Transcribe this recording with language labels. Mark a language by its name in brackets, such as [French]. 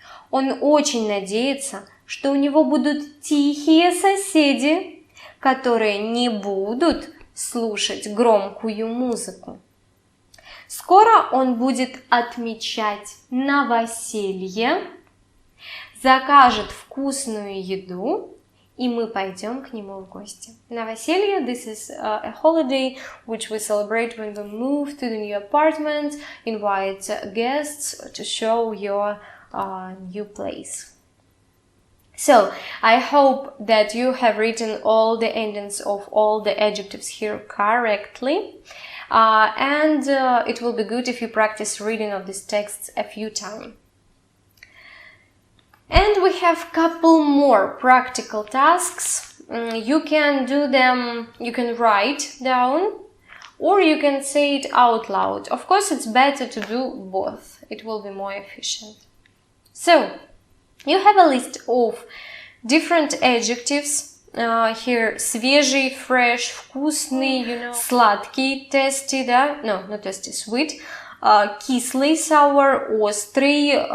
[Russian] Он очень надеется, что у него будут тихие соседи, которые не будут слушать громкую музыку. Скоро он будет отмечать новоселье, закажет вкусную еду, и мы пойдем к нему в гости. [English] Новоселье, this is a holiday which we celebrate when we move to the new apartment, invite guests to show your new place. So, I hope that you have written all the endings of all the adjectives here correctly. And it will be good if you practice reading of these texts a few times. And we have a couple more practical tasks. You can do them, you can write down, or you can say it out loud. Of course, it's better to do both. It will be more efficient. So, you have a list of different adjectives. [Russian] Here, свежий, fresh, вкусный, сладкий, tasty, да? [English] No, not tasty, sweet. [Russian] Кислый, sour, острый.